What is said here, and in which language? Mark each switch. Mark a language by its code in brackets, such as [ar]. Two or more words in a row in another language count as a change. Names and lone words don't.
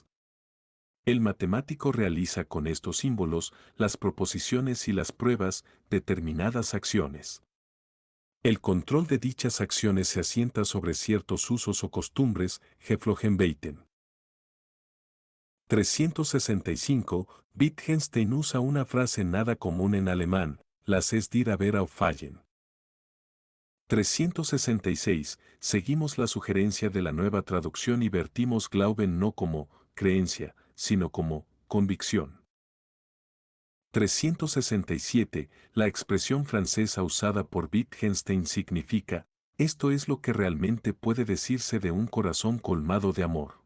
[es] El matemático realiza con estos símbolos, las proposiciones y las pruebas, determinadas acciones. El control de dichas acciones se asienta sobre ciertos usos o costumbres, Geflogenbeiten. 365. Wittgenstein usa una frase nada común en alemán, [de] las es dir aber auffallen. [es] 366. Seguimos la sugerencia de la nueva traducción y vertimos Glauben no como creencia, sino como convicción. 367. La expresión francesa usada por Wittgenstein significa, esto es lo que realmente puede decirse de un corazón colmado de amor.